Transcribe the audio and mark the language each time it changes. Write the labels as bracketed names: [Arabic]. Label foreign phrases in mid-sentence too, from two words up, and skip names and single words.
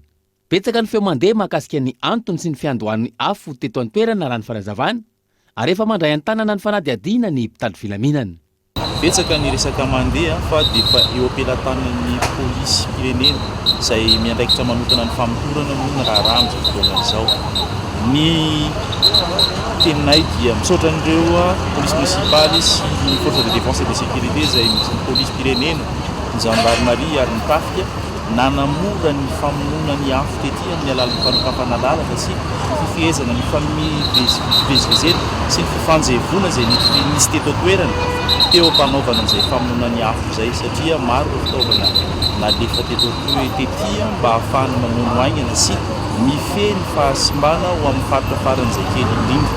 [Malagasy] Betsaka ny feo mandeha mahakasika ny antony sy ny fiandohan'ny afo teto an-toerana raha ny fanazavana ary efa mandray an-tanana ny fanadihadiana ny mpitandro filaminana. betsaka ny resaka mandeha fa dia fa eo ampelantanan'ny polisy pirenena izay miandraikitra manokana ny famotorana moa ny raha amin'izao fotoana izao. Ny teninay dia misaotra an'ireo polisy municipaly sy ny [French] force de défense et de sécurité [Malagasy] izay misy ny polisy pirenena, ny gendarmerie ary ny trafika nanamora ny famonoana ny afo tetỳ amin'ny alalan'ny fanokafana lalana sy fifehezana ny fivezivezena sy ny fifanjevona izay nisy teto toerana teo ampanaovana an'izay famonoana ny afo izay, satria maro ireo fitaovana nalefa teto tetỳ mba ahafahana mamono aingana sy mifehy ny fahasimbana ho amin'ny faritra faran'izay kely indrindra.